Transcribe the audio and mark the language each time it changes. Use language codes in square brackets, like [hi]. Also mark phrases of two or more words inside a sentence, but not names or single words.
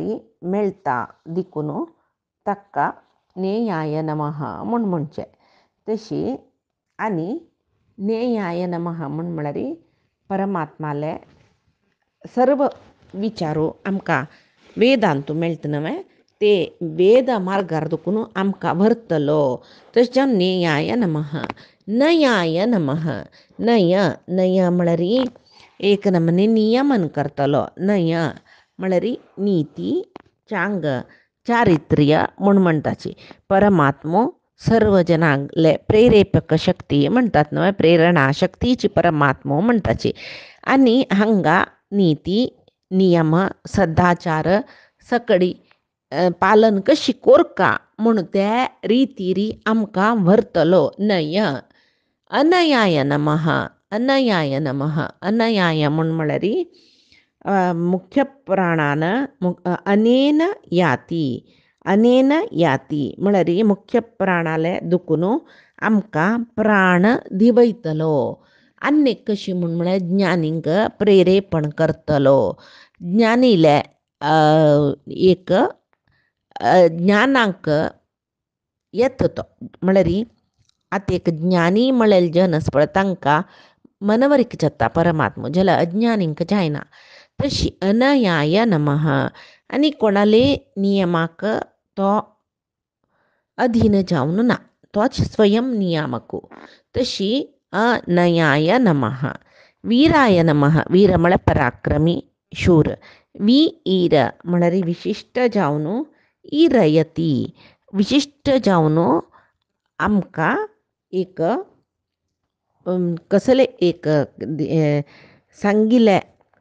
[kok] मेळटा देखून ताका [sa] नेयाय नमः [kok] म्हूण म्हणचें तशी आनी [sa] नेयाय नमः [kok] म्हूण म्हळ्यार परमात्माले सर्व विचारो आमकां वेदांतू मेळटा न्हय ते वेद मार्गार देखून आमकां व्हरतलो तशें जावन [sa] नेयाय नमः नयाय [kok] नमः नय म्हळ्यार एक नमने नियमन करतलो नय म्हळ्यार नीती चांग चारित्र्य म्हूण म्हणटाची परमात्मो सर्व जनांगले प्रेरेपक शक्ती म्हणटात न्हय प्रेरणा शक्तीची परमात्मो म्हणटाची आनी हांगा नीती नियम सदाचार सकडी पालन कशी कोरका म्हूण त्या रितीरी आमकां व्हरतलो [sa] नय अनयाय नमः [kok] अनयाय म्हूण म्हळ्यार मुख्य प्राणान अनेन याती म्हळ्यार मुख्य प्राणाले दुखून आमकां प्राण दिवयतलो आनी कशी म्हूण म्हळ्यार ज्ञानींक प्रेरेपण करतलो ज्ञानीले एक ज्ञानांक येता तो म्हळ्यार आतां एक ज्ञानी म्हळ्यार जन आसा पळय तांकां मनवरीक जाता परमात्मा जाल्यार अज्ञानींक जायना तशी [sa] अनयाय नमः [kok] आनी कोणाले नियमाक तो अधीन जावन ना तोच स्वयं नियामक तशी [sa] अनयाय नमः वीराय नमः [kok] वीर म्हळ्यार पराक्रमी शूर वीर म्हळ्यार विशिश्ट जावन इरयती विशिश्ट जावन आमकां एक कसले एक सांगिल्ले